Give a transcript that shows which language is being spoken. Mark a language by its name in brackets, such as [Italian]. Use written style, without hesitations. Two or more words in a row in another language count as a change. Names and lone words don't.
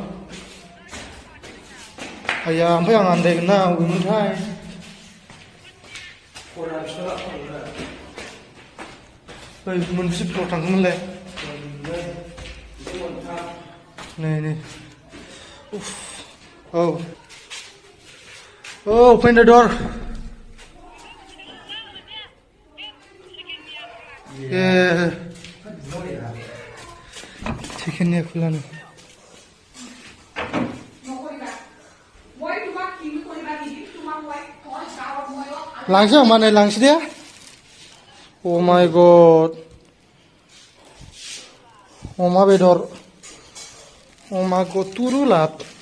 [Bodo] आया ओमफ्राय आं आन्दायगोन ना अबेमोनथाय मोनबेसे फ्ल'र थांखोमोनलाय नै औ [English] open the door [Hindi] चिकेन खुला नहीं [Bodo] लांसै आं माने लांसै दे [English] oh my god [Bodo] अमा बेदर अमाखौ तुरु लाब